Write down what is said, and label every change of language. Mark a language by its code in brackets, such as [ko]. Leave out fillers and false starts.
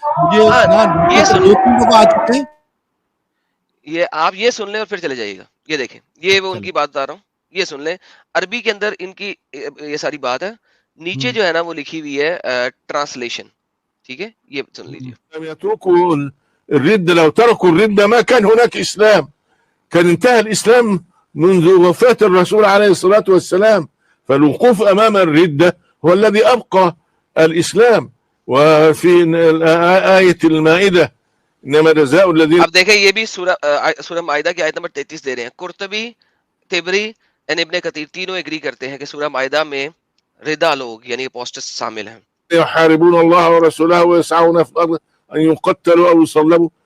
[ur] مجھے یہ سن دو تین لوگ آ چکے ہیں, یہ آپ یہ سن لیں اور پھر چلے جائیے گا. یہ دیکھیں, یہ وہ ان کی بات بتا رہا ہوں, یہ سن لیں. عربی کے اندر ان کی یہ ساری بات ہے, نیچے جو ہے نا وہ لکھی ہوئی ہے ٹرانسلیشن, ٹھیک ہے, یہ سن لیجیے. [ar] يتركوا الردة, لو تركوا الردة ما كان هناك إسلام, كان انتهى الإسلام منذ وفاة الرسول عليه الصلاة والسلام. فالوقوف أمام الردة هو الذي أبقى الإسلام. وفي آية المائدة إنما جزاء الذين. [ur] اب دیکھیں یہ بھی سورہ مائدہ کی آیت نمبر 33 دے رہے ہیں. قرطبی, تبری اور ابن کثیر تینوں ایگری کرتے ہیں کہ سورہ مائدہ میں ردا لوگ یعنی اپوسٹس شامل ہیں. [ar] يحاربون الله ورسوله ويسعون في الأرض أن يقتلوا أو يصلبوا.